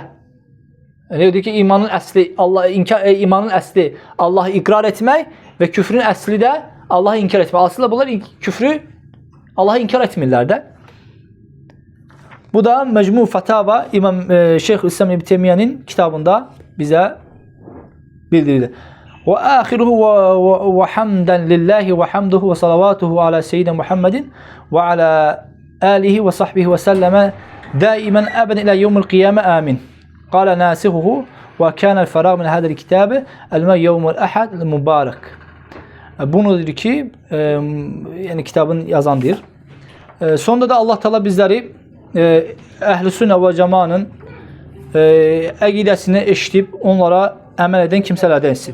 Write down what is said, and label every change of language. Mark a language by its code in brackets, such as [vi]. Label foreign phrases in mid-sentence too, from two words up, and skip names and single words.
[az] Yəni deyir ki, imanın əsli Allah'ı iqrar etmək və küfrün əsli də Allah'ı inkar etmək. Aslında bunlar küfrü Allah'ı inkar etmirlər də. Bu da Mecmu Fatava İmam Şeyhülislam İbn Teymiyye'nin kitabında bizə bildirilir. [ar] وآخره وحمدا لله وحمده وصلواته على سيدنا محمد وعلى آله وصحبه وسلم دائما أبدا إلى يوم القيامة آمين. قال ناسخه وكان الفراغ من هذا الكتاب اليوم الأحد المبارك. [az] Bunu deyir ki, yəni kitabın yazandır. Sonunda da Allah Teala bizləri Əhl-i Sünnə və Cəmanın əqidəsini eşidib onlara əməl edən kimsələrdən etsin.